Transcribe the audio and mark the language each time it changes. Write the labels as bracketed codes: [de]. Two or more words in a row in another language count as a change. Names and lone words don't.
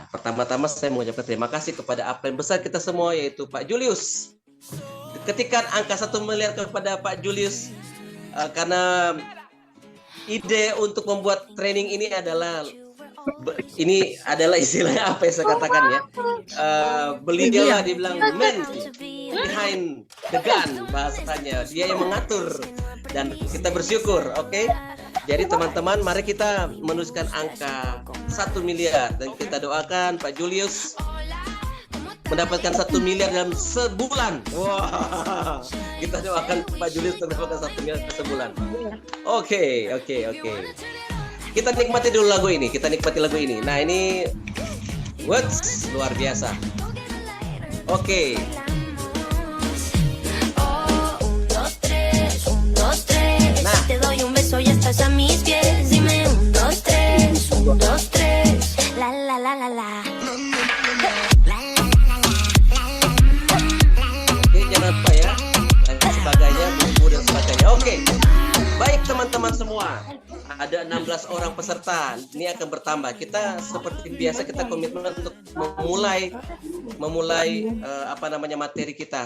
[id] Pertama-tama saya mengucapkan terima kasih kepada upline besar kita semua, yaitu Pak Julius. Ketikan angka 1 miliar kepada Pak Julius, karena ide untuk membuat training ini adalah istilahnya apa yang saya katakan ya, beliau lah dibilang [en] man behind the gun, [id] bahasanya dia yang mengatur, dan kita bersyukur. Oke? Jadi teman-teman, mari kita menuliskan angka 1 miliar dan kita doakan Pak Julius mendapatkan 1 miliar dalam sebulan. Wah, kita doakan Pak Julius mendapatkan 1 miliar sebulan. Oke. Kita nikmati dulu lagu ini. Nah, ini words luar biasa. Oke. Nah, [es] Te doy un beso y estás a mis pies. Dime 1, 2, 3, 1, 2, 3. La la la la la. [id] Oke, jangan lupa ya, dan sebagainya, buku dan sebagainya. Oke. Baik teman-teman semua, ada 16 orang peserta. Ini akan bertambah. Kita seperti biasa, kita komitmen untuk memulai materi kita.